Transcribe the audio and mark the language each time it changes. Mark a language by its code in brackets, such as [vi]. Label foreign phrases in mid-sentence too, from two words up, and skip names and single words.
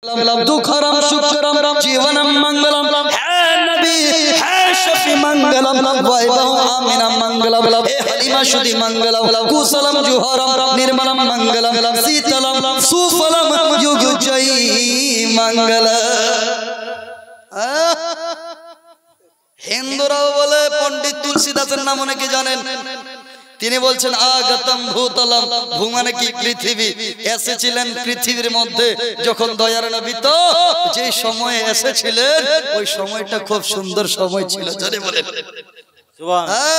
[sa] दुखरम शुक्रम जीवनम मंगलम है नबी है शफी मंगलम वैभव आमिना मंगलम हे हलीमा शुद्धि मंगलम कुशलम जुहरम निर्मलम मंगलम शीतलम सुफलम युग जयी मंगल। [bn] हिंदुराও বলে पंडित तुलसीदासের নাম অনেকে জানেন। তিনি বলছেন আগতম ভূতলম, ভূ মানে কি পৃথিবী, এসেছিলেন পৃথিবীর মধ্যে যখন দয়ার নবী তো যে সময়ে এসেছিলেন ওই সময়টা খুব সুন্দর সময় ছিল। জানে বলেন সুবহান।